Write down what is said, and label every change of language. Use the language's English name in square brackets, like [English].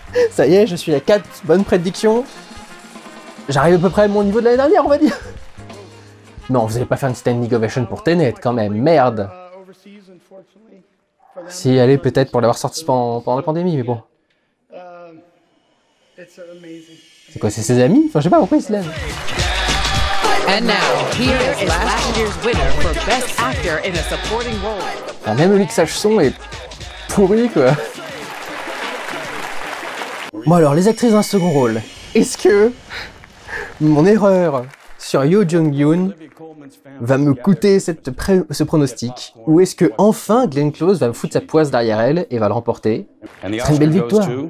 [French] Ça y est, je suis à 4 bonnes prédictions. J'arrive à peu près à mon niveau de l'année dernière, on va dire. Non, vous allez pas faire une standing ovation pour Tenet, quand même, merde. Si, allez, peut-être pour l'avoir sorti pendant la pandémie, mais bon. C'est quoi, c'est ses amis? Enfin, je sais pas pourquoi il se lève. [English] And now, here is last year's winner for Best Actor in a Supporting Role. [French] Alors, même le mixage son est pourri, quoi. Bon alors, les actrices dans le second rôle. Est-ce que mon erreur sur Yoo Jung-yoon va me coûter ce pronostic? Ou est-ce que enfin Glenn Close va me foutre sa poisse derrière elle et va le remporter? Ce serait une belle victoire.